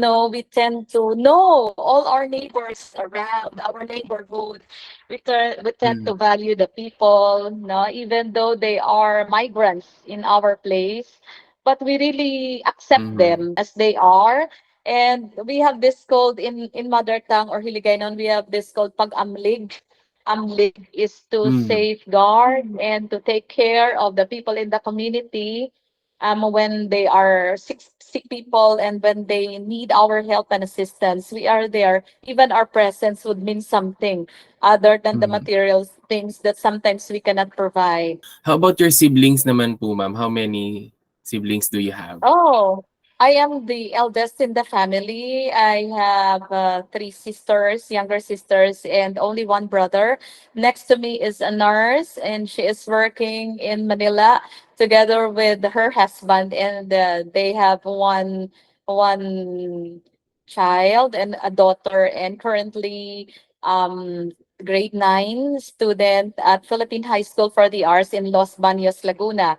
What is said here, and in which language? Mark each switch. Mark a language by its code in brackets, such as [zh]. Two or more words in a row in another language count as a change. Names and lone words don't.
[en] you know we tend to know all our neighbors around our neighborhood. We tend Mm, to value the people, no, even though they are migrants in our place, but we really accept mm, them as they are. And we have this called in mother tongue or Hiligaynon, we have this called pag-amlig. Amlig is to mm, safeguard and to take care of the people in the community when they are sick people and when they need our help and assistance. We are there. Even our presence would mean something other than the mm. material things that sometimes we cannot provide. How about your siblings naman po, ma'am? How many siblings do you have? Oh, I am the eldest in the family. I have three sisters, younger sisters, and only one brother. Next to me is a nurse, and she is working in Manila together with her husband, and they have one child and a daughter, and currently grade 9 student at Philippine High School for the Arts in Los Baños, Laguna.